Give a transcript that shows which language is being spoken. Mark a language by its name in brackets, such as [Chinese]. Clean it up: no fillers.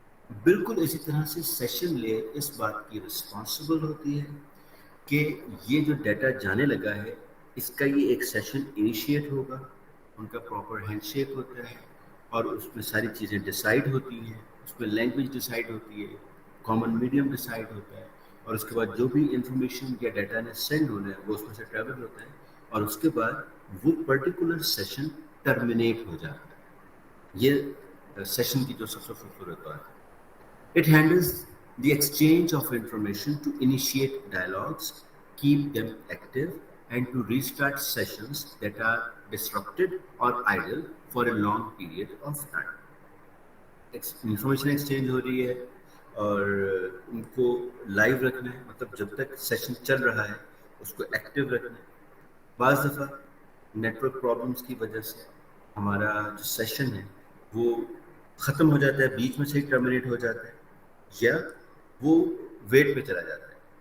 [Urdu] بالکل اسی طرح سے سیشن لیئر اس بات کی رسپانسبل ہوتی ہے کہ یہ جو ڈیٹا جانے لگا ہے اس کا یہ ایک سیشن انیشیٹ ہوگا، ان کا پراپر ہینڈ شیک ہوتا ہے اور اس میں ساری چیزیں ڈیسائیڈ ہوتی ہیں، اس میں لینگویج ڈیسائیڈ ہوتی ہے، کامن میڈیم ڈیسائیڈ ہوتا ہے، اور اس کے بعد جو بھی انفارمیشن یا ڈیٹا نے سینڈ ہونا ہے وہ اس میں سے ٹریول ہوتا ہے اور اس کے بعد وہ پرٹیکولر سیشن ٹرمینیٹ ہو جاتا ہے. یہ سیشن کی جو سب سے خوبصورت بات ہے. [English] It handles the exchange of information to initiate dialogues, keep them active, and to restart sessions that are disrupted or idle for a long period of time. [Urdu] Information exchange ہو رہی ہے اور ان کو لائیو رکھنا ہے، مطلب جب تک سیشن چل رہا ہے اس کو ایکٹیو رکھنا ہے. بعض دفعہ نیٹورک پرابلمس کی وجہ سے ہمارا جو سیشن ہے وہ ختم ہو جاتا ہے، بیچ میں سے ہی ٹرمینیٹ ہو جاتا ہے یا وہ ویٹ پہ چلا جاتا ہے.